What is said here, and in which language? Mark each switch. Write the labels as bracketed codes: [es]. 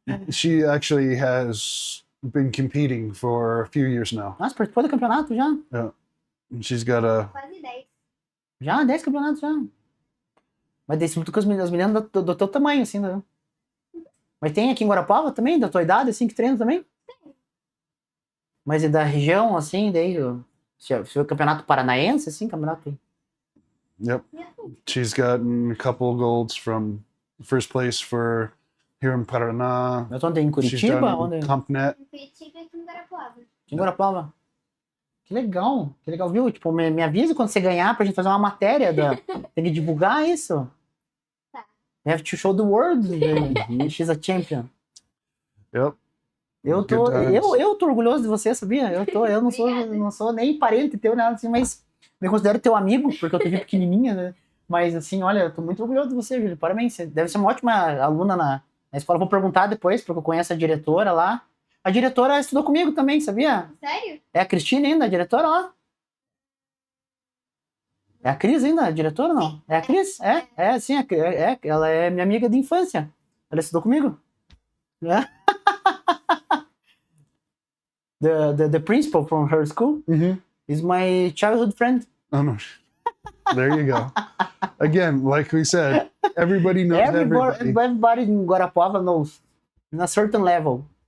[en] She actually has been competing for a few years now. [pt] Nossa, participou do campeonato já? [en] She's got a... [pt] Quase 10. Já, 10 campeonatos já. Mas desse muito com as meninas do teu tamanho, assim, né? Mas tem aqui em Guarapuava também, da tua idade, assim, que treina também? Mas é da região, assim, daí... Se o campeonato paranaense, assim, campeonato... [en] Yep. She's gotten a couple golds from first place for here in Paraná. [pt] Mas onde? Em [en] She's [pt] Curitiba? [en] done [pt] Onde? [en] CompNet. [pt] Em Curitiba e aqui em Guarapuava. Em Guarapuava. Que legal, viu? Tipo, me avisa quando você ganhar pra gente fazer uma matéria. Tem que divulgar isso. Tá. [en] You have to show the world that she's a champion. Yep. [pt] Eu tô orgulhoso de você, sabia? Eu não sou nem parente teu, nada assim, mas me considero teu amigo, porque eu te vi pequenininha, né? Mas assim, olha, eu tô muito orgulhoso de você, Júlio. Parabéns. Você deve ser uma ótima aluna na escola. Vou perguntar depois, porque eu conheço a diretora lá. A diretora estudou comigo também, sabia? Sério? É a Cristina ainda, a diretora lá? É a Cris ainda, a diretora não? É a Cris? Sim, ela é minha amiga de infância. Ela estudou comigo. É. [en] The principal from her school is my childhood friend. Oh, no. There you go. Again, like we said, everybody knows everybody. Everybody in Guarapuava knows in a certain level.